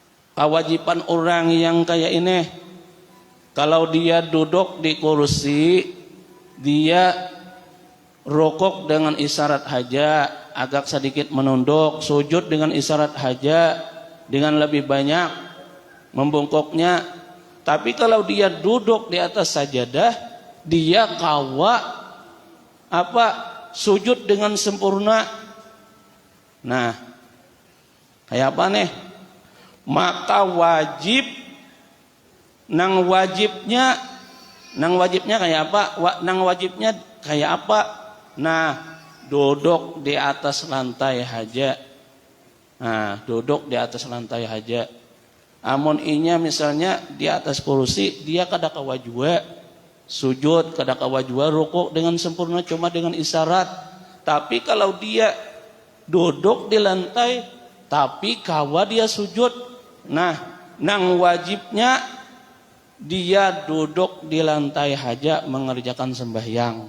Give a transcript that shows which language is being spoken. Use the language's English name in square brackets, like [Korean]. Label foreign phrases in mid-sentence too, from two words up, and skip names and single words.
[Indonesian] Kewajiban orang yang kayak ini, Kalau dia duduk di kursi, dia rukuk dengan isyarat haja, agak sedikit menunduk, sujud dengan isyarat haja, dengan lebih banyak membungkuknya. Tapi kalau dia duduk di atas sajadah, dia kawa sujud dengan sempurna. Nah, kayak apa nih? Maka wajib nang wajibnya kayak apa? Nang wajibnya kayak apa? Nah, duduk di atas lantai haja. Nah, duduk di atas lantai haja. [Banjar] Amun inya misalnya di atas kursi, dia kada kawa jua sujud, kada kawa jua rukuk dengan sempurna cuma dengan isyarat. [Indonesian] Tapi kalau dia duduk di lantai tapi kawa dia sujud, nah, nang wajibnya dia duduk di lantai haja mengerjakan sembahyang.